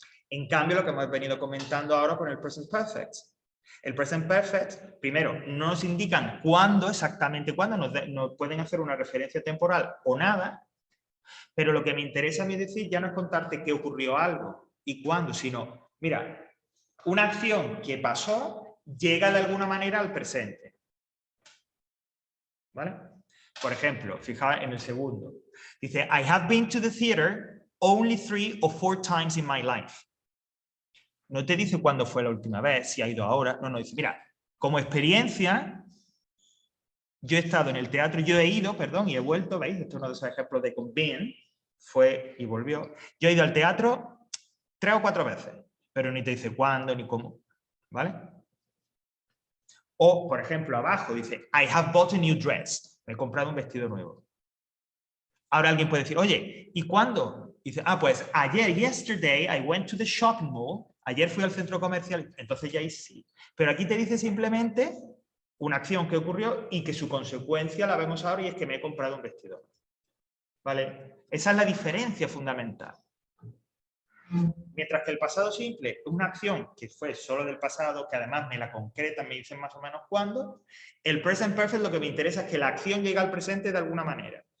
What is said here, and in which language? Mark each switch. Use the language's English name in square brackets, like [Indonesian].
[Spanish] En cambio, lo que hemos venido comentando ahora con el present perfect. El present perfect, primero, no nos indican cuándo exactamente, cuándo nos pueden hacer una referencia temporal o nada, pero lo que me interesa a mí decir ya no es contarte qué ocurrió algo y cuándo, sino, mira, una acción que pasó llega de alguna manera al presente. ¿Vale? Por ejemplo, fijaos en el segundo. Dice, [English] I have been to the theater only 3 or 4 times in my life. [Spanish] No te dice cuándo fue la última vez, si ha ido ahora. No, dice, mira, como experiencia, yo he estado en el teatro, yo he ido, perdón, y he vuelto, ¿veis? Esto es uno de esos ejemplos de con been, fue y volvió. Yo he ido al teatro 3 o 4 veces, pero ni te dice cuándo ni cómo, ¿vale? O, por ejemplo, abajo dice, [English] I have bought a new dress. [Spanish] Me he comprado un vestido nuevo. Ahora alguien puede decir, oye, ¿y cuándo? Dice, pues ayer, [English] yesterday, I went to the shopping mall. [Spanish] Ayer fui al centro comercial. Entonces ya ahí sí. Pero aquí te dice simplemente una acción que ocurrió y que su consecuencia la vemos ahora y es que me he comprado un vestido. ¿Vale? Esa es la diferencia fundamental. Mientras que el pasado simple es una acción que fue solo del pasado, que además me la concretan, me dicen más o menos cuándo, el present perfect lo que me interesa es que la acción llega al presente de alguna manera.